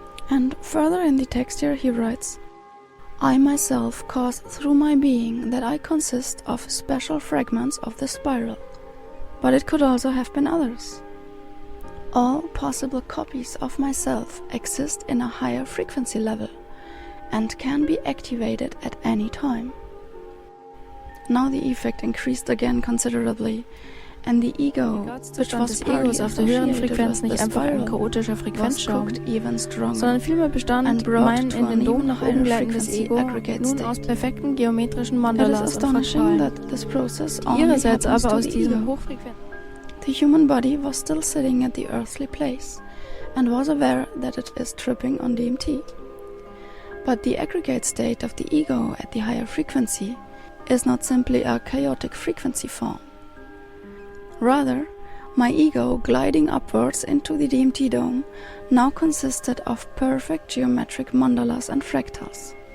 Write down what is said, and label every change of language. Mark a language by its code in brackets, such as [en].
[en] And further in the text here he writes, I myself cause through my being that I consist of special fragments of the spiral, but it could also have been others. All possible copies of myself exist in a higher frequency level and can be activated at any time. Now the effect increased again considerably, and the ego, which was [de] des Egos auf der höheren Frequenz nicht einfach ein chaotischer Frequenzschaum, sondern vielmehr bestand mein in den Dom nach oben gleitendes Ego nun aus perfekten geometrischen Mandalas und Fraktalen, die ihrerseits aber aus diesem Hochfrequenz. [en] The human body was still sitting at the earthly place, and was aware that it is tripping on DMT. But the aggregate state of the ego at the higher frequency is not simply a chaotic frequency form. Rather, my ego gliding upwards into the DMT dome now consisted of perfect geometric mandalas and fractals.